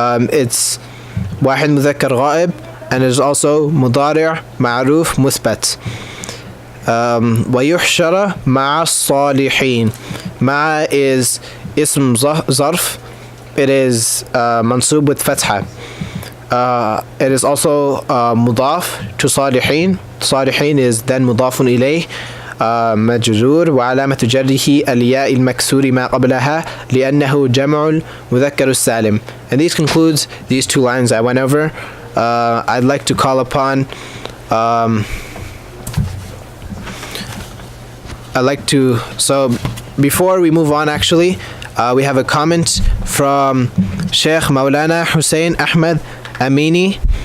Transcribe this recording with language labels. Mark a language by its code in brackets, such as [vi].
[ar] It's واحد مذكر غائب and it is also مضارع معروف مثبت. ويحشر مع الصالحين. مع is اسم ظرف. [en] It is منصوب with فتحة. It is also مضاف to صالحين. [ar] صالحين is then مضاف إليه مجرور وعلامة جره الياء المكسور ما قبلها لأنه جمع المذكر السالم. [en] And this concludes these two lines I went over. I'd like to call upon so before we move on, actually we have a comment from Sheikh Maulana Hussein Ahmed Amini.